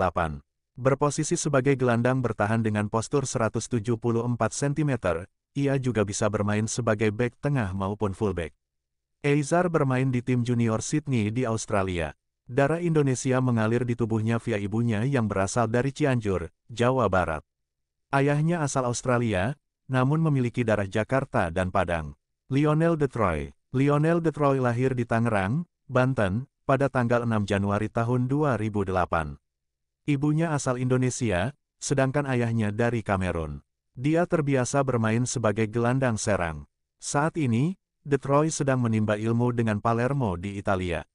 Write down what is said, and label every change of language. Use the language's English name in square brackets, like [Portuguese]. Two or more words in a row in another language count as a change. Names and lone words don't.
[Indonesian] Berposisi sebagai gelandang bertahan dengan postur 174 cm, ia juga bisa bermain sebagai bek tengah maupun fullback. Eizar bermain di tim junior Sydney di Australia. Darah Indonesia mengalir di tubuhnya via ibunya yang berasal dari Cianjur, Jawa Barat. Ayahnya asal Australia, namun memiliki darah Jakarta dan Padang. Lionel de Troy. Lionel de Troy lahir di Tangerang, Banten, pada tanggal 6 Januari tahun 2008. Ibunya asal Indonesia, sedangkan ayahnya dari Kamerun. Dia terbiasa bermain sebagai gelandang serang. Saat ini, de Troy sedang menimba ilmu dengan Palermo di Italia.